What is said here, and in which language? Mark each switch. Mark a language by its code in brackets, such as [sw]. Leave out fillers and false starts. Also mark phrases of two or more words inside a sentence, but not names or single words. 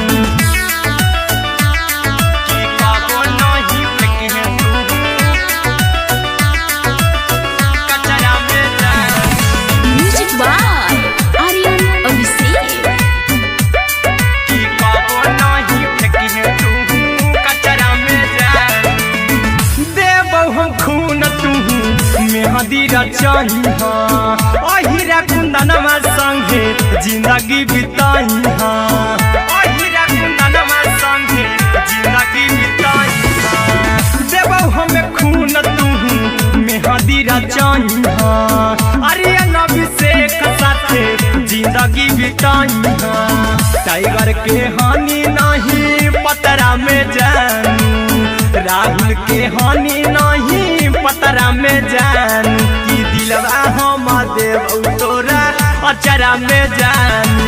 [mag] कि कबो नहीं फेंकी है तू कचरा में जानू। [en] म्यूजिक बाय आर्यन अभिषेक। [mag] कि कबो नहीं फेंकी है तू कचरा में जानू। देबौ हम खून तू मेहंदी रचाही हाँ, अहिरा कुंदनमा संगे जिंदगी बिताई हाँ, अहिरा कुंदनमा संगे जिंदगी बिताई हाँ। देबौ हमें खून तू मेहंदी रचाही हाँ, आर्यन अभिषेक साथे जिंदगी बिताई हाँ। टाइगर के हानि नहीं पतरा में जानू, राहुल के हानि नहीं पतरा में जानू। कि दिलवा हम देबू तोरा अचरा में जानू।